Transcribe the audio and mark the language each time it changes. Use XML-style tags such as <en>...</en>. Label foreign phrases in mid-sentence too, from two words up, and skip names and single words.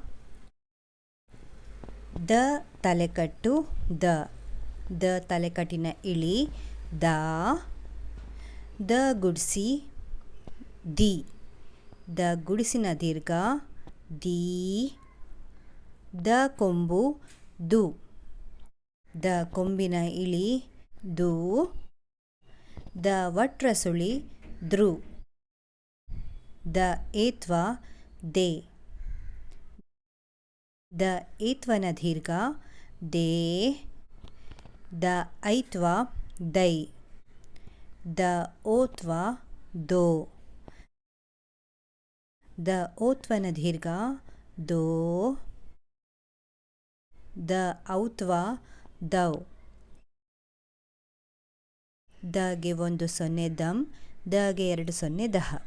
<kn>ದ ತಲೆಕಟ್ಟು ದ, ದ ತಲೆಕಟ್ಟಿನ ಇಳಿ ದಾ, ದ ಗುಡಿಸಿ ದಿ, ದ ಗುಡಿಸಿನ ದೀರ್ಘ ದೀ, ದ ಕೊಂಬು ದು, ದ ಕೊಂಬಿನ ಇಳಿ ದೂ, ದ ವಟ್ರಸುಳಿ ದೃ, ದ ಏತ್ವ ದೇ, ದ ಏತ್ವನ ದೀರ್ಘ ದೇ, ದ ಐತ್ವ ದೈ, ದ ಓತ್ವ ದೋ, ದ ಓತ್ವನ ದೀರ್ಘ ದೋ, ದ ಔತ್ವ ದೌ, ದಗೆ 1 0 ದಂ, ದಗೆ 2 0 ದಹ.</kn>